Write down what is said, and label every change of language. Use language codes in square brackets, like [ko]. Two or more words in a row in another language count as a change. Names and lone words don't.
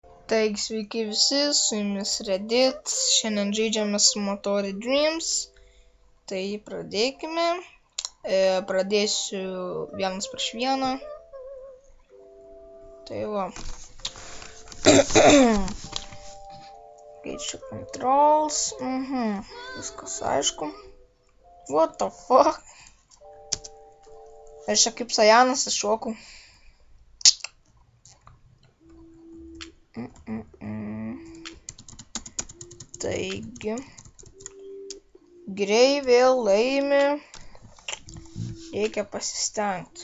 [lt] Taigi sveiki visi, su jumis Reddit, šiandien žaidžiame su Motori Dreams, tai pradėkime, pradėsiu 1 prieš 1, tai va, keičiu controls, viskas aišku, [en] what the fuck, [lt] aš čia kaip Sajanas iššokau. Taigi, Grey vėl laimi, reikia pasistengti.